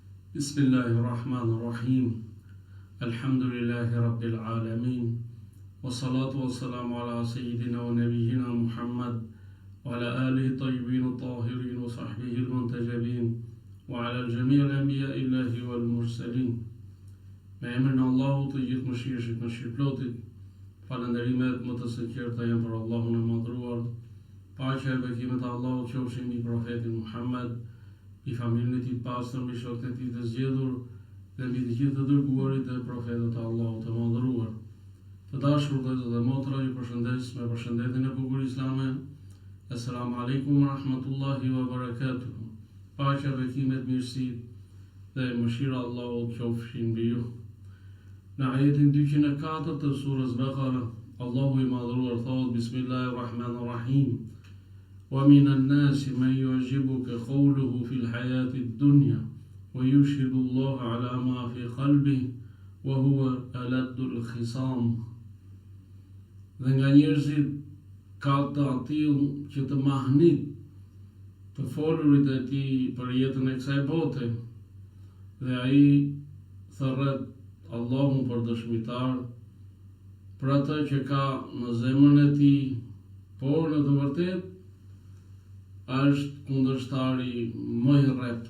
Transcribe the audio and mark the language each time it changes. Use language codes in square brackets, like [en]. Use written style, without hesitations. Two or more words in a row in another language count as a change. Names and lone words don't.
[ar] بسم الله الرحمن الرحيم. الحمد لله رب العالمين. والصلاة والسلام على سيدنا ونبينا محمد وعلى آله الطيبين الطاهرين وصحبه المنتجبين وعلى الجميع الأنبياء الله والمرسلين. [sq] Me emrin e Allahut të gjithë mëshirshit, mëshirëplotit, falënderimet më të sinqerta janë për Allahun e madhruar. Paqja e bekimet e Allahut qofshin mbi profetin Muhammad, i familjen e tij të pastër, mbi shokët e tij të zgjedhur dhe mbi të gjithë të dërguarit e profetët e Allahut të madhruar. Të dashur vëllezër dhe motra, ju përshëndes me përshëndetjen e bukur islame. [ar] السلام عليكم ورحمة الله وبركاته. [sq] Paqja, bekimet, mirësitë dhe mëshira e Allahut qofshin mbi ju. Në ajetin 204 të surës Baqara, Allahu i madhruar thot: [ar] بسم الله الرحمن الرحيم. ومن الناس من يعجبك قوله في الحياة الدنيا ويشهد الله على ما في قلبه وهو ألد الخصام. [sq] Dhe nga njerëzit ka të atill që të mahnit të folurit e tij për jetën e kësaj bote, dhe ai thërret Allahun për dëshmitar për atë që ka në zemrën e tij, por në të vërtetë është kundërshtari më i rrept.